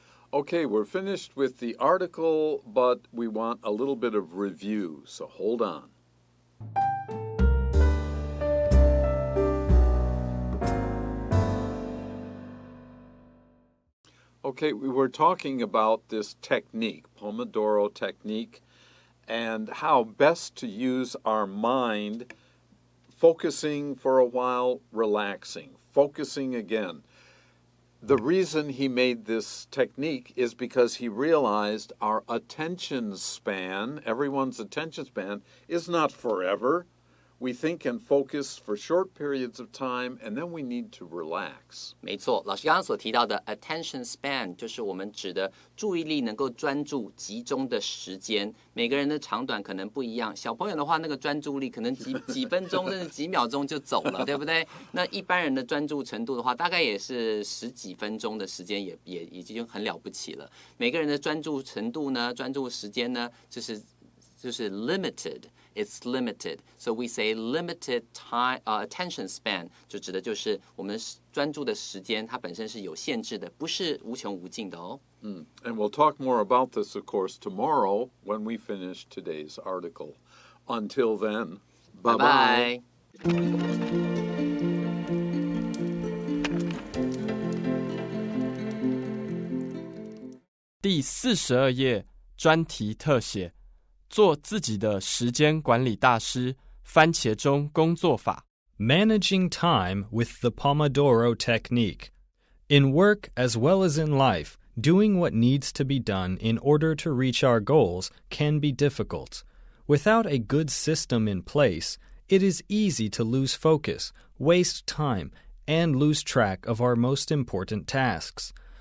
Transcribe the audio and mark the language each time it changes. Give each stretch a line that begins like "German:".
English: Okay, we're finished with the article, but we want a little bit of review, so hold on. Okay, we were talking about this technique, Pomodoro Technique, and how best to use our mind, focusing for a while, relaxing, focusing again. The reason he made this technique is because he realized our attention span, everyone's attention span, is not forever. We think and focus for short periods of time, and then we need to relax.
Chinese: 没错，老师刚刚所提到的 attention span 就是我们指的注意力能够专注集中的时间。每个人的长短可能不一样，小朋友的话，那个专注力可能几分钟甚至几秒钟就走了，对不对？那一般人的专注程度的话，大概也是10几分钟的时间也已经很了不起了。每个人的专注程度呢，专注时间呢，就是 limited。
English: It's limited, so we say limited time, attention span
Chinese: 就指的就是我们专注的时间，它本身是有限制的，不是无穷无尽的哦。
English: And we'll talk more about this, of course, tomorrow when we finish today's article. Until then, bye-bye.
Chinese: 第42页专题特写，做自己的时间管理大师，番茄钟工作法。
English: Managing time with the Pomodoro Technique. In work as well as in life, doing what needs to be done in order to reach our goals can be difficult. Without a good system in place, it is easy to lose focus, waste time, and lose track of our most important tasks.